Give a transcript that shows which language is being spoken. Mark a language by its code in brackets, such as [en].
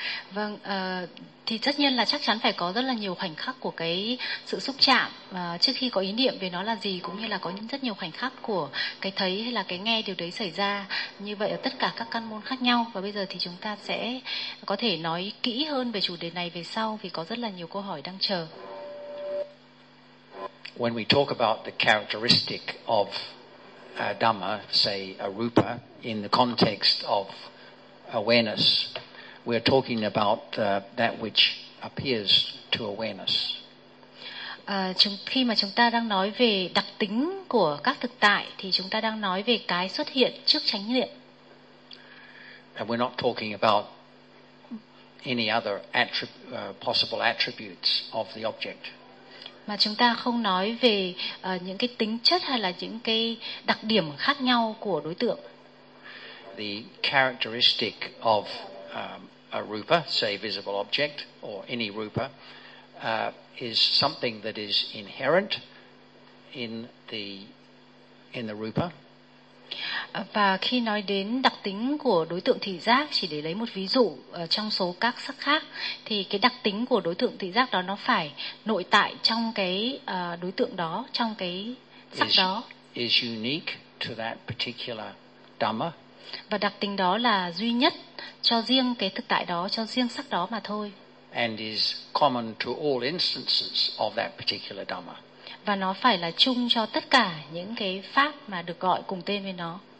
[vi] Vâng, thì tất nhiên là chắc chắn phải có rất là nhiều khoảnh khắc của cái sự xúc chạm trước khi có ý niệm về nó là gì, cũng như là có rất nhiều khoảnh khắc của cái thấy hay là cái nghe điều đấy xảy ra. Như vậy ở tất cả các căn môn khác nhau. Và bây giờ thì chúng ta sẽ có thể nói kỹ hơn về chủ đề này về sau, vì có rất là nhiều câu hỏi đang chờ. [en] When we talk about the characteristic of a Dhamma, say a Rupa, in the context of awareness, we are talking about that which appears to awareness. [vi] Khi mà chúng ta đang nói về đặc tính của các thực tại thì chúng ta đang nói về cái xuất hiện trước chánh niệm. [en] And we're not talking about any other possible attributes of the object. [vi] Mà chúng ta không nói về những cái tính chất hay là những cái đặc điểm khác nhau của đối tượng. [en] The characteristic of a rupa, say visible object or any rupa, is something that is inherent in the rupa. [vi] Và khi nói đến đặc tính của đối tượng thị giác, chỉ để lấy một ví dụ trong số các sắc khác, thì cái đặc tính của đối tượng thị giác đó nó phải nội tại trong cái đối tượng đó, trong cái sắc đó. [en] Is unique to that particular dhamma. [vi] Và đặc tính đó là duy nhất cho riêng cái thực tại đó, cho riêng sắc đó mà thôi. [en] And is common to all instances of that particular dhamma. [vi] Và nó phải là chung cho tất cả những cái pháp mà được gọi cùng tên với nó.